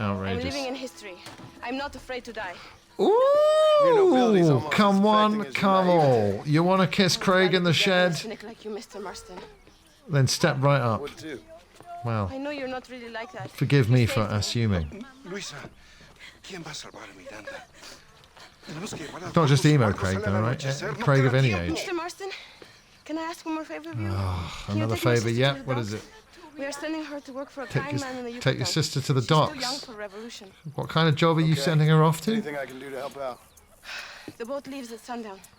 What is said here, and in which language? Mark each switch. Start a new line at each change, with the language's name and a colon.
English: outrageous. I'm living in history. I'm not afraid to die. Ooh, come on, come on. You want to kiss Craig in the shed? Like you, Mr. Marston. Then step right up. Well, I know you're not really like that. Forgive me for assuming.
Spanish: Luisa, ¿quién va a salvar a Miranda?
English: It's not just emo Craig, though, right? Craig of any age. Mr. Marston, can I ask one more favor of you? Oh, another favour, yep. What is it? We are sending her to work for a kind man in the Yucatan. Take your sister to the She's too young docks. for revolution. What kind of job are you sending her off to? Anything I can do to help out? The boat leaves at sundown.